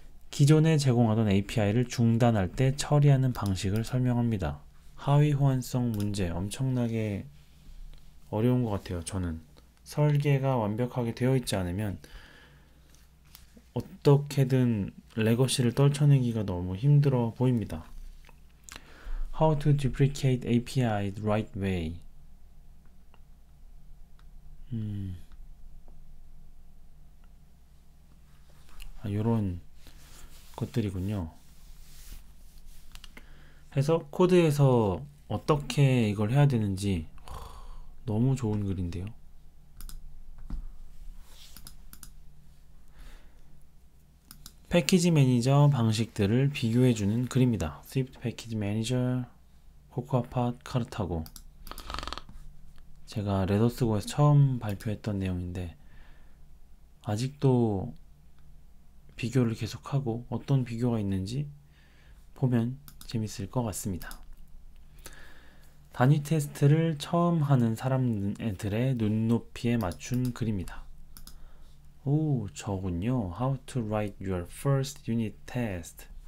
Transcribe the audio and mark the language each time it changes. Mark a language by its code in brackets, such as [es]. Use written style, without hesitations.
[ko] 기존에 제공하던 API를 중단할 때 처리하는 방식을 설명합니다. 하위 호환성 문제 엄청나게 어려운 것 같아요. 저는 설계가 완벽하게 되어 있지 않으면 어떻게든 레거시를 떨쳐내기가 너무 힘들어 보입니다. [en] How to duplicate API the right way. [ko] 요런 것들이군요. 해서 코드에서 어떻게 이걸 해야 되는지 너무 좋은 글인데요. 패키지 매니저 방식들을 비교해주는 글입니다. 스위프트 패키지 매니저, 코코아팟, 카르타고. 제가 레더스고에서 처음 발표했던 내용인데 아직도 비교를 계속하고 어떤 비교가 있는지 보면 재밌을 것 같습니다. 단위 테스트를 처음 하는 사람들의 눈높이에 맞춘 글입니다. 오, 저군요. [en] How to write your first unit test.